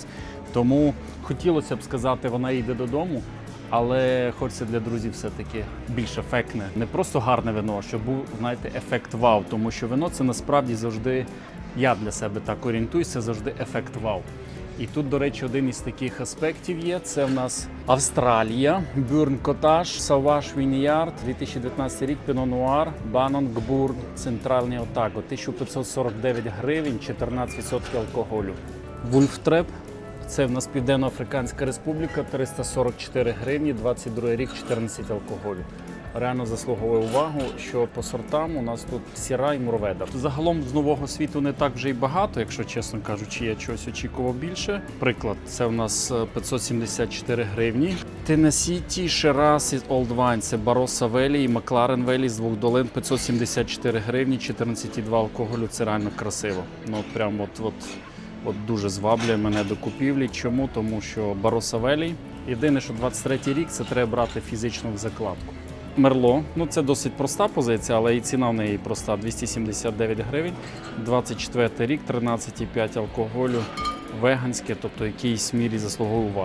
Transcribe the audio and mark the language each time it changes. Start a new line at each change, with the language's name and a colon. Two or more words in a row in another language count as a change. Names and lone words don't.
Ukrainian: Тому хотілося б сказати, вона йде додому, але хочеться для друзів все-таки більш ефектне. Не просто гарне вино, а щоб був, знаєте, ефект вау, тому що вино це насправді завжди, я для себе так орієнтуюся, завжди ефект вау. І тут, до речі, один із таких аспектів є. Це в нас Австралія, Burn Cottage, Sauvage Vineyard, 2019 рік, Pinot Noir, Banon Gbourn, Центральний Отаго, 1549 гривень, 14% алкоголю. Wolf Trap, це в нас Південно-Африканська Республіка, 344 гривні, 22 рік, 14 алкоголю. Реально заслуговує увагу, що по сортам у нас тут Сіра і Мурведа. Загалом з нового світу не так вже й багато, якщо чесно кажучи, я чогось очікував більше. Приклад, це у нас 574 гривні. Tennessee Tea, Shiraz і Old Wine, це Barossa Valley і McLaren Valley з двох долин, 574 гривні, 14,2 алкоголю, це реально красиво. Ну от прям от дуже зваблює мене до купівлі. Чому? Тому що Barossa Valley, єдине, що 23-й рік, це треба брати фізично в закладку. Мерло, ну це досить проста позиція, але і ціна в неї проста, 279 гривень, 24 рік, 13,5 алкоголю, веганське, тобто в якійсь мірі заслуговує уваги.